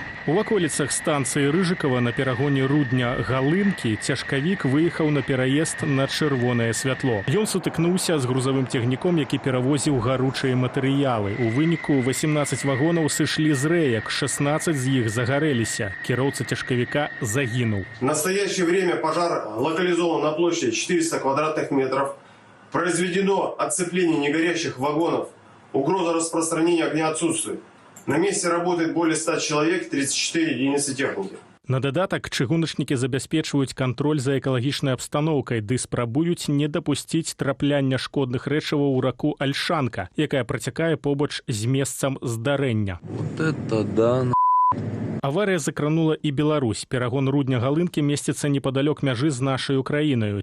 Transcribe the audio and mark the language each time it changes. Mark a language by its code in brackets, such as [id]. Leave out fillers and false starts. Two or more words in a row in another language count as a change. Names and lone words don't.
[be] У ваколіцах станцыі Рыжыкава на перагоне Рудня-Галынкі цяжкавік выехаў на пераезд на чырвонае святло. Ён сутыкнуўся з грузавым цягніком, які перавозіў гаручыя матэрыялы. У выніку 18 вагонаў сышлі з рэек, 16 з іх загарэліся. Кіроўца цяжкавіка загінуў. [ru] В настоящее время пожар локализован на площади 400 квадратных метров. Произведено отцепление негорящих вагонов. Угроза распространения огня отсутствует. На месте работает более 100 человек, 34 единицы техники. [be] На дадатак чыгуначнікі забяспечваюць кантроль за экалагічнай абстаноўкай, ды спрабуюць не дапусціць трапляння шкодных рэчываў у раку Альшанка, якая працякае побач з месцам здарэння. [ru] Вот это да. [be] Аварія закранула і Беларусь. Перагон Рудня-Галынкі месціцца непадалёк мяжы з нашай Украінаю.